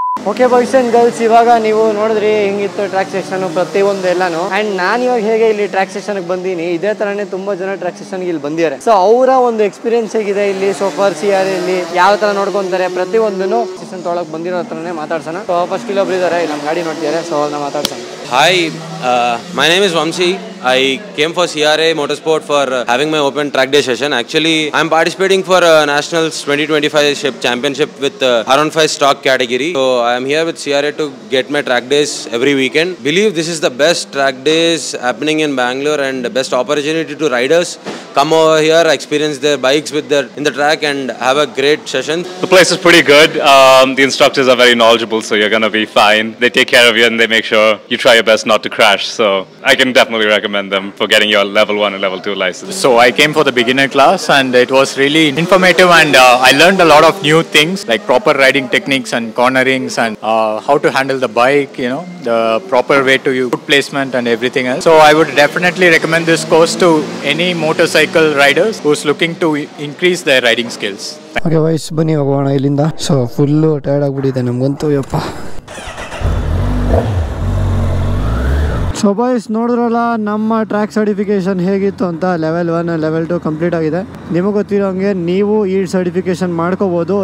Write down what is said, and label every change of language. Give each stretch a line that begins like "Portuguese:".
English: okay boys and girls,
Kannada: ಇವಾಗ ನೀವು ನೋಡಿದ್ರಿ ಹೆಂಗಿತ್ತು ಟ್ರ್ಯಾಕ್ ಸೆಕ್ಷನ್ ಪ್ರತಿಯೊಂದು ಎಲ್ಲಾನು.
English: and
Kannada: ನಾನು ಇವಾಗ ಹೇಗೆ ಇಲ್ಲಿ ಟ್ರ್ಯಾಕ್ ಸೆಕ್ಷನ್ಗೆ ಬಂದೀನಿ, ಇದೇ ತರನೇ ತುಂಬಾ ಜನ ಟ್ರ್ಯಾಕ್ ಸೆಕ್ಷನ್ಗೆ ಇಲ್ಲಿ ಬಂದಿದ್ದಾರೆ. ಸೊ ಅವರ ಒಂದು ಎಕ್ಸ್ಪೀರಿಯನ್ಸ್ ಹೇಗಿದೆ ಇಲ್ಲಿ ಸೋಫಾರ್ CRA ಇಲ್ಲಿ ಯಾವ ತರ ನೋಡ್ಕೊಂತಾರೆ ಪ್ರತಿಯೊಂದನ್ನು ಸೆಷನ್ ತೊಳಕ್ ಬಂದಿರೋ ಹತ್ರನೇ ಮಾತಾಡ್ಸೋಣ. ಸೊ ಫಸ್ಟ್ ಇಲ್ಲೊಬ್ರು ಇದ್ದಾರೆ, ನಮ್ಮ ಗಾಡಿ ನೋಡ್ತಿದ್ದಾರೆ. ಸೊ ಅವ್ರನ್ನ ಮಾತಾಡ್ಸೋಣ.
English: Hi, my name is Vamsi. I came for CRA Motorsport for having my open track day session. Actually, I'm participating for Nationals 2025 Championship with R15 stock category. So I am here with CRA to get my track days every weekend. Believe this is the best track days happening in Bangalore and the best opportunity to riders come over here, experience their bikes with their in the track and have a great session. The place is pretty good. The instructors are very knowledgeable, so you're gonna be fine. They take care of you and they make sure you try your best not to crash. So I can definitely recommend them for getting your level 1 and level 2 license. So I came for the beginner class and it was really informative and I learned a lot of new things like proper riding techniques and cornerings and how to handle the bike, you know, the proper way to use foot placement and everything else. So I would definitely recommend this course to any motorcycle riders who's looking to increase their riding skills.
Kannada: Okay boys, ಬನ್ನಿ ಹೋಗೋಣ ಇಲ್ಲಿಂದ. So full tired ಆಗಿಬಿಟ್ಟಿದೆ ನಮಗಂತೂ, ಯಪ್ಪ. So boys ನೋಡಿದ್ರಲ್ಲ ನಮ್ಮ track certification ಹೇಗಿತ್ತು ಅಂತ. ಲೆವೆಲ್ 1 ಲೆವೆಲ್ 2 ಕಂಪ್ಲೀಟ್ ಆಗಿದೆ. ನಿಮಗೆ ಗೊತ್ತಿರೋ ಹಂಗೆ ನೀವು ಈ ಸರ್ಟಿಫಿಕೇಷನ್ ಮಾಡ್ಕೋಬಹುದು.